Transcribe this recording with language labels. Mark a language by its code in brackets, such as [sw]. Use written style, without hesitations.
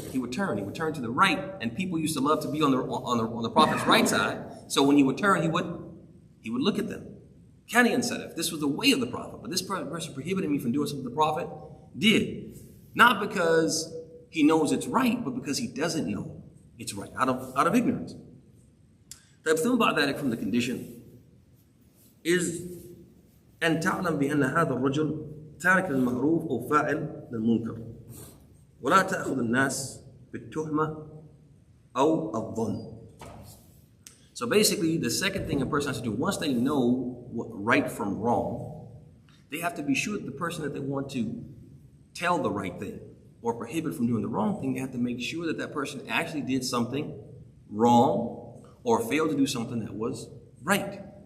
[en] He would turn to the right. And people used to love to be on the Prophet's right side. So when he would turn, he would look at them. Kani Ansarif. This was the way of the Prophet. But this person prohibited me from doing something the Prophet did. Not because he knows it's right, but because he doesn't know it's right, out of ignorance. The thing about that from the condition is [ar] أن تعلم بأن هذا الرجل تارك للمعروف أو فاعل للمنكر ولا تأخذ الناس بالتهمة أو الظن. [en] So basically, the second thing a person has to do, once they know what right from wrong, they have to be sure that the person that they want to tell the right thing or prohibit from doing the wrong thing, they have to make sure that that person actually did something wrong or failed to do something that was right.